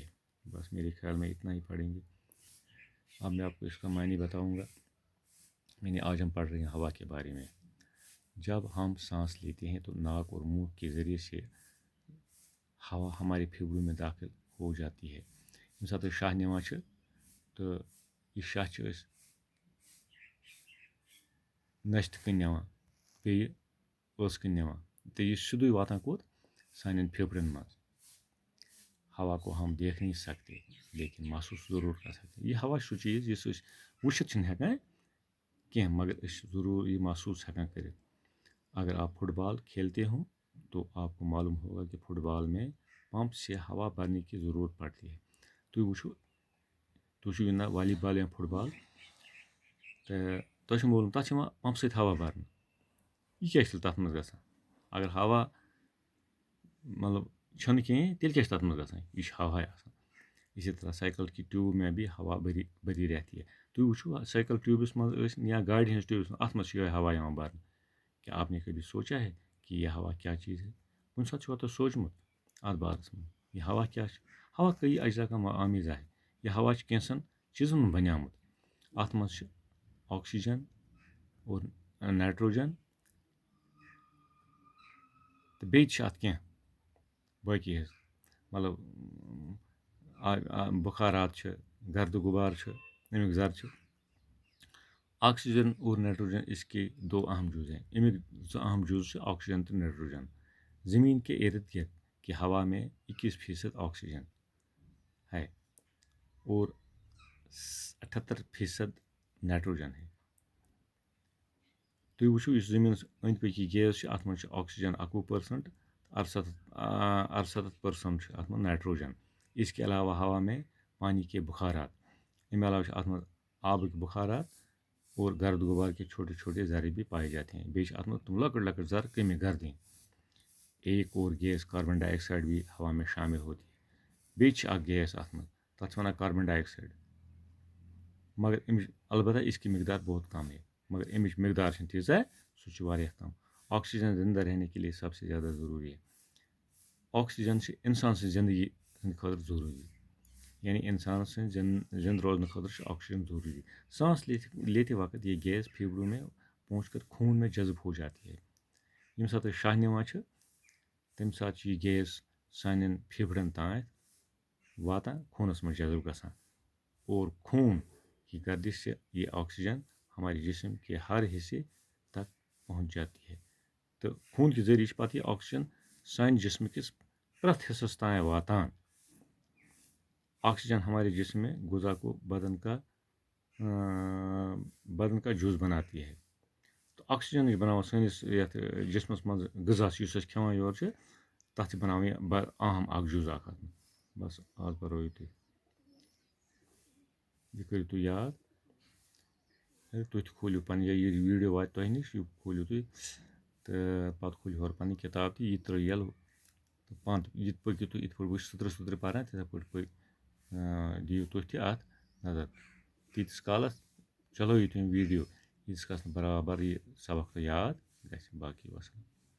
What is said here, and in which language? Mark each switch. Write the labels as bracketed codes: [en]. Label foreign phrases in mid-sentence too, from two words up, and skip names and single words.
[ur] بس میرے خیال میں اتنا ہی پڑھیں گے. اب میں آپ کو اس کا معنی بتاؤں گا. آج ہم پڑھ رہے ہیں ہوا کے بارے میں. جب ہم سانس لیتے ہیں تو ناک اور منہ کے ذریعے سے ہوا ہمارے پھیپھڑوں میں داخل ہو جاتی ہے. [ks] ییٚمہِ ساتہٕ أسۍ شاہ نِوان چھِ تہٕ یہِ شاہ چھِ أسۍ نستہِ کِنۍ نِوان، بیٚیہِ ٲسہٕ کِنۍ نِوان تہٕ یہِ چھُ سیوٚدُے واتان کوٚت؟ سانٮ۪ن پھیپھڑن منٛز. [ur] ہوا کو ہم دیکھ نہیں سکتے لیکن محسوس ضرور کر سکتے. [ks] یہ ہوا چھُ سُہ چیٖز یُس أسۍ وٕچھِتھ چھِنہٕ ہٮ۪کان کینٛہہ مگر أسۍ چھِ ضروٗر یہ محسوس ہٮ۪کان کٔرِتھ. [ur] اگر آپ فٹ بال کھیلتے ہوں تو آپ کو معلوم ہوگا کہ فٹ بال میں پمپ سے ہوا بھرنے کی ضرورت پڑتی ہے. [ks] تُہۍ وٕچھِو تُہۍ چھِو گِنٛدان والی بال یا فٹ بال تہٕ تۄہہِ چھُ معلوم تَتھ چھِ یِوان پمپ سۭتۍ ہوا بھرنہٕ. یہِ کیٛاہ چھِ تیٚلہِ تَتھ منٛز گژھان؟ اگر ہوا مطلب چھُنہٕ کِہیٖنۍ تیٚلہِ کیٛاہ چھِ تَتھ منٛز گژھان؟ یہِ چھِ ہواے آسان. [ur] اسی طرح سائیکل کی ٹیوب میں بھی ہوا بھری رہتی ہے. [ks] تُہۍ وٕچھِو سائیکل ٹیوبس منٛز ٲسِن یا گاڑِ ہِنٛز ٹیوبس منٛز اَتھ منٛز چھِ یِہوٚے ہوا یِوان بھرنہٕ. [ur] کیا آپ نے کبھی سوچا ہے کہ یہ ہوا کیا چیز ہے؟ [ks] کُنہِ ساتہٕ چھُوا تۄہہِ سوٗنٛچمُت اَتھ بارس منٛز یہِ ہوا کیٛاہ چھِ؟ [ur] ہوا کئی اجزا کا آمیزہ ہے. [ks] یہِ ہوا چھِ کینٛژھن چیٖزن ہُنٛد بنیومُت. اَتھ منٛز چھِ آکسیجن اور نائٹروجن تہٕ بیٚیہِ تہِ چھِ اَتھ کینٛہہ باقی حظ مطلب بخارات چھِ، گرد غبار چھِ، امیُک ذر چھِ. [ur] آکسیجن اور نائٹروجن اس کے دو اہم جز ہیں. [ks] امیُک زٕ اہم جز چھِ آکسیجن تہٕ نائٹروجن. [ur] زمین کے ارد گرد کی ہوا میں 21% آکسیجن ہے اور 78% نائٹروجن ہے. [ks] تُہۍ وٕچھِو یُس زٔمیٖنَس أنٛدۍ پٔکۍ یہِ گیس چھِ اَتھ منٛز چھِ آکسیجن 21%، 68% چھِ اَتھ منٛز نائٹروجن. [ur] اس کے علاوہ ہوا میں پانی کے بخارات، [ks] اَمہِ علاوہ چھِ اَتھ منٛز آبٕکۍ بخارات [ur] اور گرد غبار کے چھوٹے چھوٹے ذرے بھی پائے جاتے ہیں. [ks] بیٚیہِ چھِ اَتھ منٛز تِم لۄکٕٹۍ لۄکٕٹۍ ذر کمی گردیں. [ur] ایک اور گیس کاربن ڈائی آکسائڈ بھی ہوا میں شامل ہوتی ہے. [ks] بیٚیہِ چھِ اکھ گیس اَتھ منٛز تَتھ چھِ وَنان کاربن ڈائی آکسائڈ مگر امِچ البتہ [ur] اس کی مقدار بہت کم ہے. [ks] مگر امِچ مقدار چھنہٕ تیٖژاہ، سُہ چھُ واریاہ کم. [ur] آکسیجن زندہ رہنے کے لیے سب سے زیادہ ضروری ہے. [ks] آکسیجن چھِ اِنسان سٕنٛزِ زندگی ہٕنٛدِ خٲطرٕ ضروٗری. یعنی اِنسان سٕنٛدِ زنٛدٕ روزنہٕ خٲطرٕ چھُ آکسیجن ضروٗری. [ur] सांस لیتے وقت یہ گیس پھیپھڑوں میں پہنچ کر خون میں جذب ہو جاتی ہے. [ks] ییٚمہِ ساتہٕ أسۍ شاہ نِوان چھِ تمہِ ساتہٕ چھُ یہِ گیس سانٮ۪ن پھیپھڑن تانۍ واتان، خوٗنس منٛز جذب گژھان [ur] اور خون کی گردش سے یہ آکسیجن ہمارے جسم کے ہر حصے تک پہنچ جاتی ہے. [ks] تہٕ خوٗن کہِ ذٔریعہٕ چھِ پتہٕ یہِ آکسیجن سانہِ جسم کِس پرٛٮ۪تھ حصس تانۍ واتان. [ur] آکسیجن ہمارے جسم میں غذا کو بدن کا جز بناتی ہے. [ks] تو آکسیجن چھِ بناوان سٲنِس یتھ جسمس منٛز غذا یُس أسۍ کھٮ۪وان یورٕ چھِ تتھ چھِ بناوان یہِ اہم اکھ جُز اکھ. بس آز پرو یِتُے. یہ کٔرِو تُہۍ یاد تُہۍ تہِ کھوٗلِو پَنٕنۍ یا یہِ ویٖڈیو واتہِ تۄہہِ نِش یہِ کھوٗلِو تُہۍ تہٕ پَتہٕ کھوٗلِو ہورٕ پَنٕنۍ کِتاب تہِ یہِ ترٛٲیِو یَلہٕ تہٕ پَنٛد یہِ تہِ پٔکِو تُہۍ یِتھ پٲٹھۍ بہٕ چھُس سٕترٕ پَران تِتھَے پٲٹھۍ دِیِو تُہۍ تہِ اَتھ نظر تیٖتِس کالَس چلٲیِو تُہۍ ویٖڈیو ییٖتِس کالَس نہٕ برابر یہِ سبق تۄہہِ یاد گژھِ باقٕے وَسلام